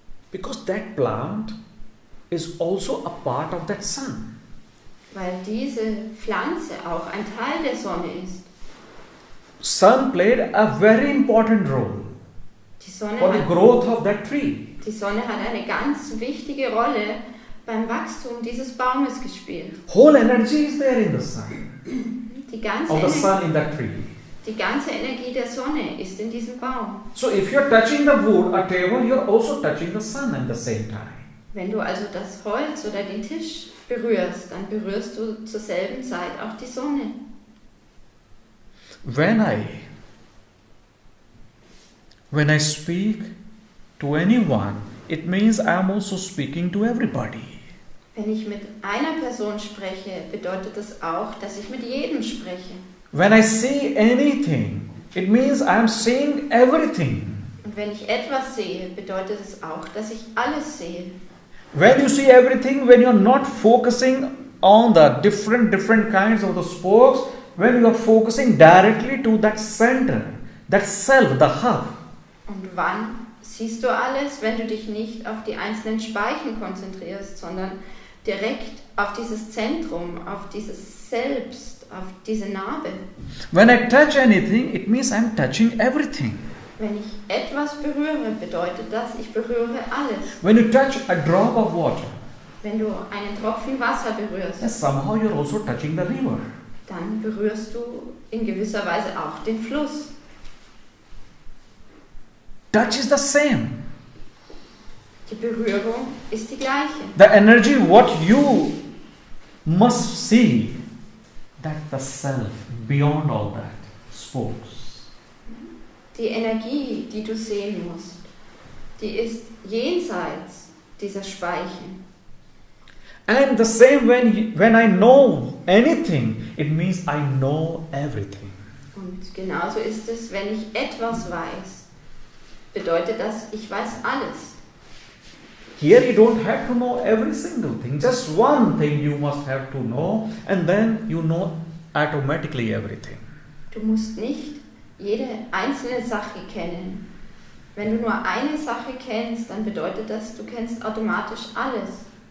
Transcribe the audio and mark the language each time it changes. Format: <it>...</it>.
<en>Because that plant is also a part of that sun.</en> <de>Weil diese Pflanze auch ein Teil der Sonne ist.</de> <en>Sun played a very important role for the growth of that tree.</en> <de>Die Sonne hat eine ganz wichtige Rolle beim Wachstum dieses Baumes gespielt.</de> <en>Whole energy is there in the sun.</en> <de>Die ganze</de> <en>Of the sun in that tree.</en> <de>Die ganze Energie der Sonne ist in diesem Baum.</de> <en>So if you are touching the wood, a table, you are also touching the sun at the same time.</en> <de>Wenn du also das Holz oder den Tisch berührst, dann berührst du zur selben Zeit auch die Sonne.</de> <en>When I speak to anyone, it means I am also speaking to everybody.</en> <de>Wenn ich mit einer Person spreche, bedeutet das auch, dass ich mit jedem spreche.</de> <en>When I see anything, it means I am seeing everything.</en> <de>Und wenn ich etwas sehe, bedeutet es auch, dass ich alles sehe.</de> <en>When you see everything, when you are not focusing on the different kinds of the spokes, when you are focusing directly to that center, that self, the hub.</en> <de>Und wann siehst du alles, wenn du dich nicht auf die einzelnen Speichen konzentrierst, sondern direkt auf dieses Zentrum, auf dieses Selbst, auf diese Narbe?</de> <en>When I touch anything, it means I'm touching everything.</en> <de>Wenn ich etwas berühre, bedeutet das, ich berühre alles.</de> <en>When you touch a drop of water,</en> <de>wenn du einen Tropfen Wasser berührst,</de> <en>somehow you're also touching the river.</en> <de>Dann berührst du in gewisser Weise auch den Fluss.</de> <en>Touch is the same.</en> <de>Die Berührung ist die gleiche.</de> <en>The energy, what you must see, that the self, beyond all that, spokes.</en> <de>Die Energie, die du sehen musst, die ist jenseits dieser Speichen.</de> <en>And the same when I know anything, it means I know everything.</en> <de>Und genauso ist es, wenn ich etwas weiß, bedeutet das, ich weiß alles.</de> <en>Here you don't have to know every single thing. Just one thing you must have to know, and then you know automatically everything.</en> <de>Du musst nicht jede einzelne Sache kennen. Wenn du nur eine Sache kennst, dann bedeutet das, du kennst automatisch alles.</de>